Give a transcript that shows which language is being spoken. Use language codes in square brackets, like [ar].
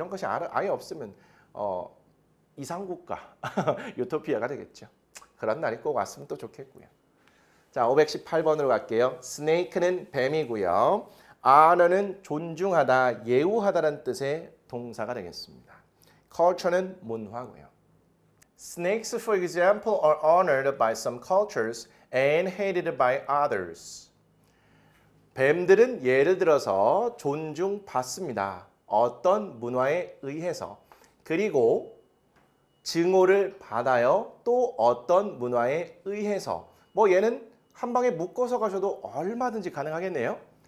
[ko] 이런 것이 아예 없으면 이상국가, 유토피아가 되겠죠. 그런 날이 꼭 왔으면 또 좋겠고요. 자, 518번으로 갈게요. snake는 뱀이고요. honor는 존중하다, 예우하다라는 뜻의 동사가 되겠습니다. culture는 문화고요. [en] Snakes, for example, are honored by some cultures and hated by others. [ko] 뱀들은 예를 들어서 존중받습니다. 어떤 문화에 의해서. 그리고 증오를 받아요. 또 어떤 문화에 의해서. 뭐 얘는 한 방에 묶어서 가셔도 얼마든지 가능하겠네요.